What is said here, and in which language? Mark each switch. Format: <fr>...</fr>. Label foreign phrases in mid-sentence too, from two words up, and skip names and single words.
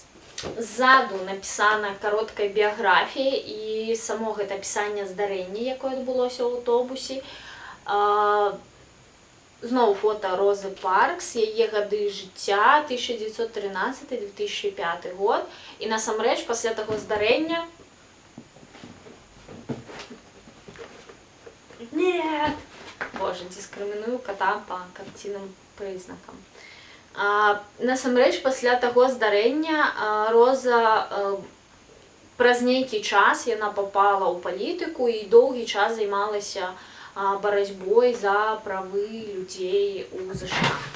<be>Ззаду напісана кароткая біяграфія і само гэта апісанне здарэння, якое адбылося ў аўтобусе. Зноў фота Розы Паркс, яе гады жыцця 1913-2005 год. І насамрэч пасля таго здарэння Нет! Боже, дискрыміную кота по карцінным прызнакам. Насамрэч, пасля таго здарэння Роза праз нейкі час яна попала ў палітыку і доўгі час займалася барацьбой за правы людзей у ЗША.</be>